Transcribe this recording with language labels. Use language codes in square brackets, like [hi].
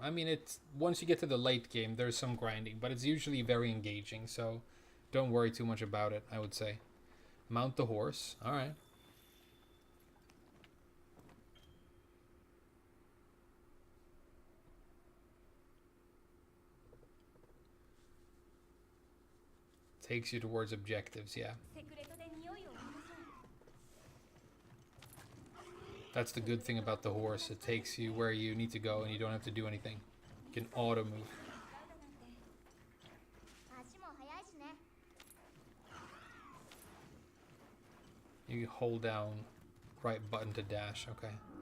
[en] I mean, it's once you get to the late game, there's some grinding, but it's usually very engaging, so don't worry too much about it, I would say. Mount the horse. All right. Takes you towards objectives, yeah. [ja] セクレトで匂いを嗅ぎましょう。 [en] That's the good thing about the horse. It takes you where you need to go and you don't have to do anything. You can auto move. [ja] 足も速いしね [en] You hold down right button to dash, okay.